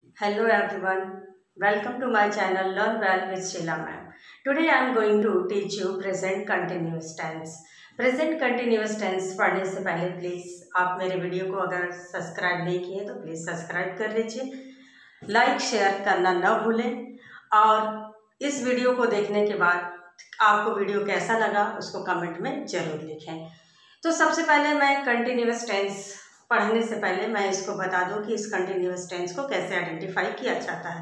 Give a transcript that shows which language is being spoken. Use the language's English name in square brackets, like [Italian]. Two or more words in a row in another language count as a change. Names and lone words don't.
[English] Hello everyone, welcome to my channel Learn Well with Sheila ma'am. Today I am going to teach you present continuous tense. Present continuous tense [Hindi] पढ़ने से पहले प्लीज़ आप मेरे वीडियो को अगर सब्सक्राइब नहीं किए तो प्लीज़ सब्सक्राइब कर लीजिए, [English] like share [Hindi] करना न भूलें और इस वीडियो को देखने के बाद आपको वीडियो कैसा लगा उसको कमेंट में ज़रूर लिखें। तो सबसे पहले मैं [English] continuous tense [Hindi] पढ़ने से पहले मैं इसको बता दूं कि इस [English] continuous tense [Hindi] को कैसे आइडेंटिफाई किया जाता है।